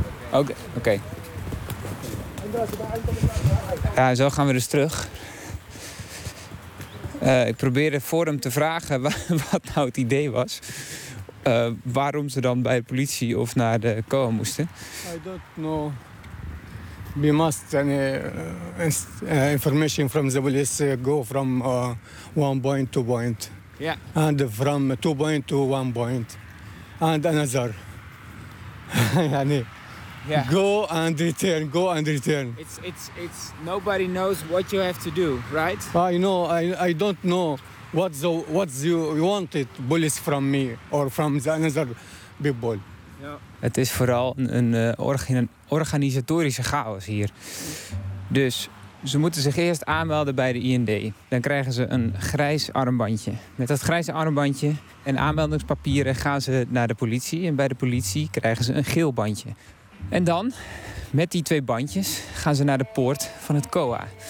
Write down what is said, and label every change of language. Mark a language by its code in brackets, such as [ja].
[nl] antwoorden. Oké. Ja, zo gaan we dus terug. Ik probeerde voor hem te vragen wat nou het idee was. Waarom ze dan bij de politie of naar de COA moesten. [en] I don't know. We must any information from the police go from one point to point. Yeah. And from two point to one point. And another. Yeah. Go and return, go and return. It's nobody knows what you have to do, right? I know, I don't know what you wanted, police from me or from the other people. Yeah. [nl] Het is vooral een organisatorische chaos hier. Dus ze moeten zich eerst aanmelden bij de IND. Dan krijgen ze een grijs armbandje. Met dat grijze armbandje en aanmeldingspapieren gaan ze naar de politie. En bij de politie krijgen ze een geel bandje. En dan, met die twee bandjes, gaan ze naar de poort van het COA.